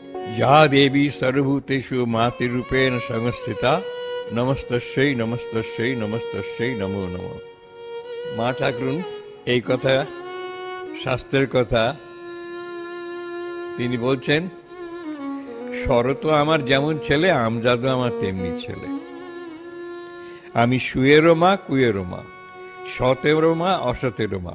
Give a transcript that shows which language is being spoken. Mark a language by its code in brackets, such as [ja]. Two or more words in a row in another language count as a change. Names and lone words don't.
[sa] या देवी सर्वभूतेषु मातृरूपेण संस्थिता नमस्तस्यै नमस्तस्यै नमस्तस्यै नमो नमः। [bn] মা ঠাকুরুন এই কথা, শাস্ত্রের কথা তিনি বলছেন, শরৎ আমার যেমন ছেলে, আমজাদও আমার তেমনি ছেলে। আমি সুয়েরও মা, কুয়েরও মা, সতেরও মা, অসতেরও মা।